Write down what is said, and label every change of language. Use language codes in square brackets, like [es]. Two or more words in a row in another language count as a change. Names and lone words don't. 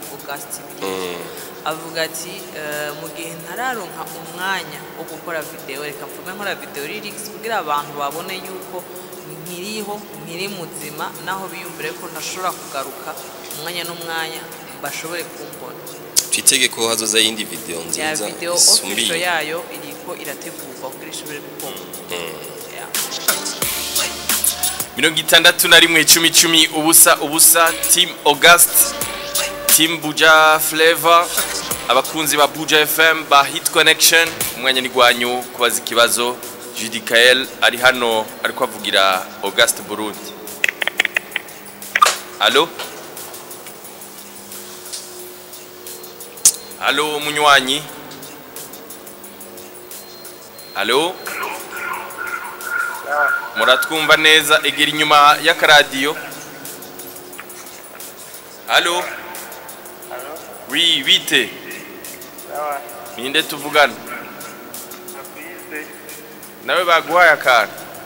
[rn] avuga ati mu gihe ntararonka umwanya wo gukora video reka mfume nkora [en] video lyrics [rn] kugira abantu babone yuko nkiri muzima naho biyumvire ko ntashobora kugaruka umwanya n'umwanya bashobore kumbona twitege ko hazoza yindi video nziza [en] video official [rn] yayo iriko irategurwa kugira ishobore gukora 61 ubusa team August team Buja Flavor abakunzi ba Buja FM ba Hit Connection umwanya ni gwanyu kubaza ikibazo Judikael ari hano ariko avugira August Burundi Allo munywanyi muratwumva neza egera inyuma y'akaradiyo [fr] oui vite [rn] ninde tuvugana nawe baguhaye akantu